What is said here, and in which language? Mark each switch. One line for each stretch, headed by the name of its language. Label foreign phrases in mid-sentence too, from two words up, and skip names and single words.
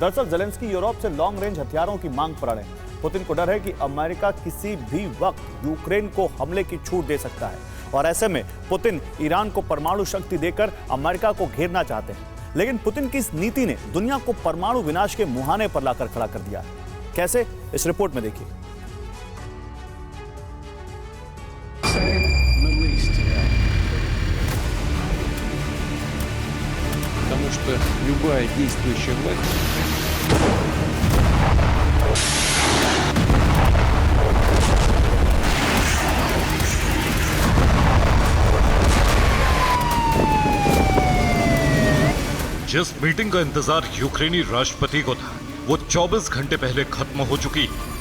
Hindi: दरअसल जेलेंस्की यूरोप से
English: long range
Hindi: हथियारों की मांग पर अड़े। पुतिन को डर है कि अमेरिका किसी भी वक्त यूक्रेन को हमले की छूट दे सकता है, और ऐसे में पुतिन ईरान को परमाणु शक्ति देकर अमेरिका को घेरना चाहते हैं। लेकिन पुतिन की इस नीति ने दुनिया को परमाणु विनाश के मुहाने पर लाकर खड़ा कर दिया है। कैसे, इस रिपोर्ट में देखिए।
Russian: Потому что любая действующая власть
Hindi: जिस मीटिंग का इंतजार यूक्रेनी राष्ट्रपति को था, वो 24 घंटे पहले खत्म हो चुकी है।